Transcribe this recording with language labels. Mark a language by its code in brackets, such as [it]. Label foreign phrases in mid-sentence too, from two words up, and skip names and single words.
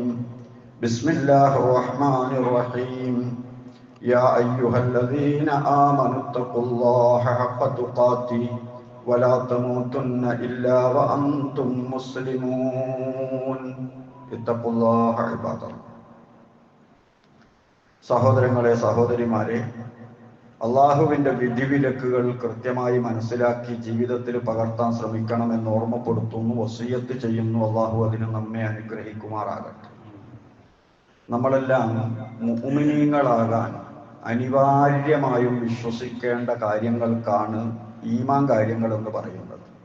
[ar] بسم الله الرحمن الرحيم. يا أيها الذين آمنوا اتقوا الله حق تقاته ولا تموتن إلا وأنتم مسلمون. اتقوا الله عباد الله. [ml] സഹോദരങ്ങളെ, സഹോദരിമാരെ, അള്ളാഹുവിൻ്റെ വിധിവിലക്കുകൾ കൃത്യമായി മനസ്സിലാക്കി ജീവിതത്തിൽ പകർത്താൻ ശ്രമിക്കണമെന്ന് ഓർമ്മപ്പെടുത്തുന്നു, വസിയ്യത്ത് ചെയ്യുന്നു. അള്ളാഹു അതിന് നമ്മെ അനുഗ്രഹിക്കുമാറാകട്ടെ. നമ്മളെല്ലാം മുഅ്മിനീങ്ങളാകാൻ അനിവാര്യമായും വിശ്വസിക്കേണ്ട കാര്യങ്ങൾക്കാണ് ഈമാൻ കാര്യങ്ങൾ എന്ന് പറയുന്നത്.